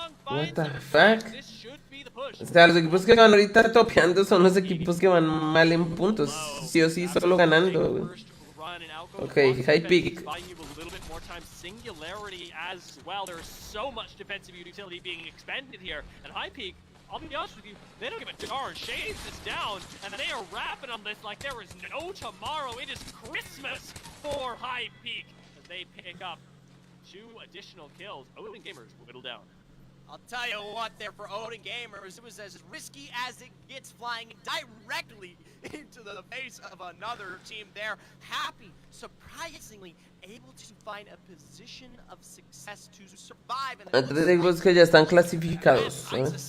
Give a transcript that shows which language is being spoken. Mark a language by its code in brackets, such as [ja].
[en] What the fuck? [es] O sea, los equipos que van ahorita topeando son los equipos que van mal en puntos. Sí o sí, solo ganando, weón. [en] Ok, High Peak. Singularity as well. There's so much defensive utility being expended here, and High Peak, I'll be honest with you, they don't give a darn. Shades is down, and they are rapping on this like there is no tomorrow. It is Christmas for High Peak as they pick up 2 additional kills. Odin Gamers whittle down. I'll tell you what, there for Odin Gamers, it was as risky as it gets, flying directly into the face of another team there. Happy, surprisingly, able to find a position of success to survive. [es] Antes de los que ya están clasificados, ¿eh?